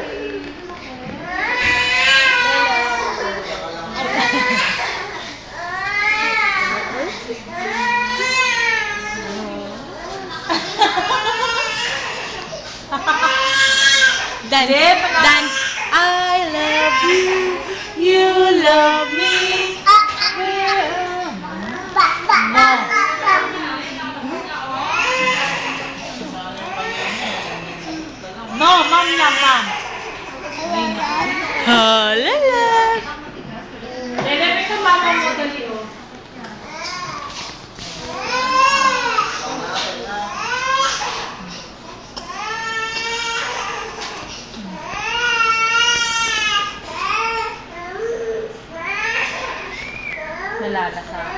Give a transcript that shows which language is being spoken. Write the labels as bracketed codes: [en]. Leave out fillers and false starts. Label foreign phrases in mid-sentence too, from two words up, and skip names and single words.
[en] Dan. Dan. I love you. You love me. No, [tl] ma'am lang, ma'am. Leleb. Leleb, ito mama mo dali, oh. Nalalasa.